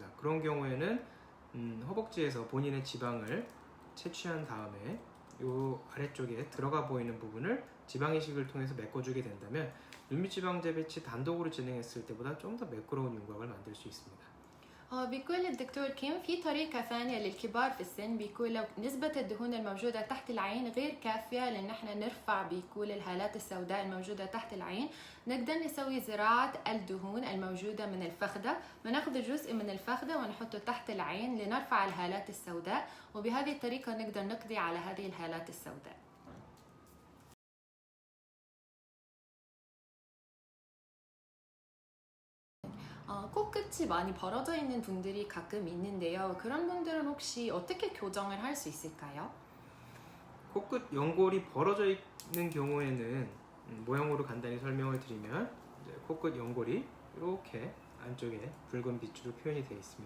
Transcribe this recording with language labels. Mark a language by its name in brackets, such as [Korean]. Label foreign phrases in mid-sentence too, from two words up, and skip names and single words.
[Korean] 그런 경우에는 허벅지에서 본인의 지방을 채취한 다음에 이 아래쪽에 들어가 보이는 부분을 지방 이식을 통해서 메꿔주게 된다면 눈밑 지방 재배치 단독으로 진행했을 때보다 좀 더 매끄러운 윤곽을 만들 수 있습니다. [Arabic] بيقول الدكتور كيم في طريقة ثانية للكبار في السن بيكون لو نسبة الدهون الموجودة تحت العين غير كافية لأن احنا نرفع بيكون الهالات السوداء الموجودة تحت العين نقدر نسوي زراعة الدهون الموجودة من الفخذة بناخذ جزء من الفخذة ونحطه تحت العين لنرفع الهالات السوداء وبهذه الطريقة نقدر نقضي على هذه الهالات السوداء. [Korean] 코끝이 많이 벌어져 있는 분들이 가끔 있는데요. 그런 분들은 혹시 어떻게 교정을 할 수 있을까요? 코끝 연골이 벌어져 있는 경우에는 모형으로 간단히 설명을 드리면 코끝 연골이 이렇게 안쪽에 붉은 빛으로 표현이 되어 있습니다.